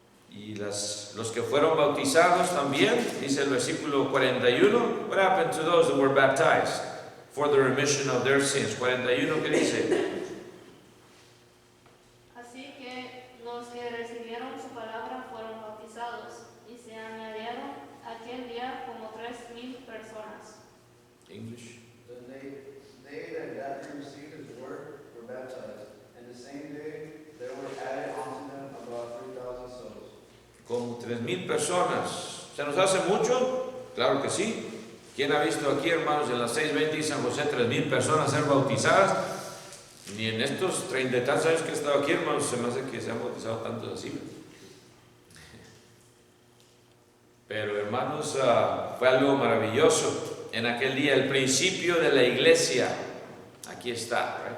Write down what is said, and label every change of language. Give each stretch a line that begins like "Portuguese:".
Spanish: Y los que fueron bautizados también, dice el versículo 41,
English: what happened to those that were baptized for the remission of their sins?
Spanish: 41, ¿qué dice? Así que los que recibieron su palabra fueron bautizados, y se añadieron aquel día como 3,000 personas.
English: English. Then they that after received his word were baptized, and the same day there were added unto them about 3,000 souls.
Spanish: Como 3,000 personas. ¿Se nos hace mucho? Claro que sí. ¿Quién ha visto aquí, hermanos, en las 6:20 y San José 3,000 personas ser bautizadas? Ni en estos 30 y tantos años que he estado aquí, hermanos, se me hace que se han bautizado tantos así. Pero, hermanos, fue algo maravilloso en aquel día, el principio de la iglesia. Aquí está.